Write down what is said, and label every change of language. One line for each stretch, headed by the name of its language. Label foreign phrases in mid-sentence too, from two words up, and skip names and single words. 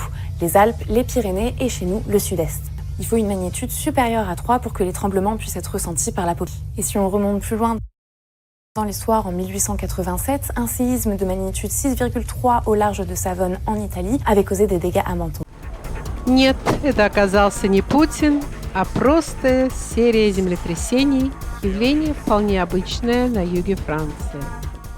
French: Les Alpes, les Pyrénées et chez nous, le Sud-Est. Il faut une magnitude supérieure à 3 pour que les tremblements puissent être ressentis par la population. Et si on remonte plus loin dans l'histoire, en 1887, un séisme de magnitude 6,3 au large de Savone en Italie avait causé des dégâts à Menton.
Russian: Нет, это оказался не Путин, а просто серия землетрясений, явление вполне обычное на юге Франции.